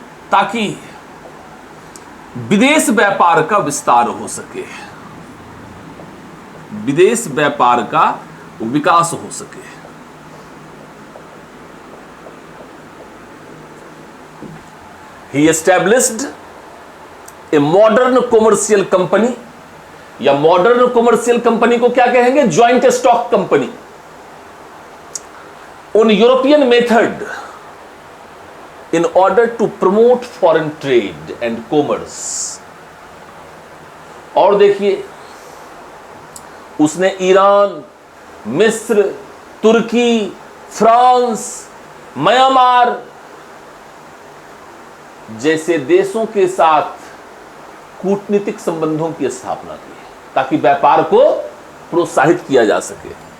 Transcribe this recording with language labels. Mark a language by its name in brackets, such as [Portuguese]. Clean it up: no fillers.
[Hindi] ताकि विदेश व्यापार का विस्तार हो सके, विदेश व्यापार का विकास हो सके. [English] He established a modern commercial company, [Hindi] या [English] modern commercial company [Hindi] को क्या कहेंगे? [English] Joint stock company. On European method in order to promote foreign trade and commerce. [Hindi] और देखिए, उसने ईरान, मिस्र, तुर्की, फ्रांस, म्यांमार जैसे देशों के साथ कूटनीतिक संबंधों की स्थापना की ताकि व्यापार को प्रोत्साहित किया जा सके।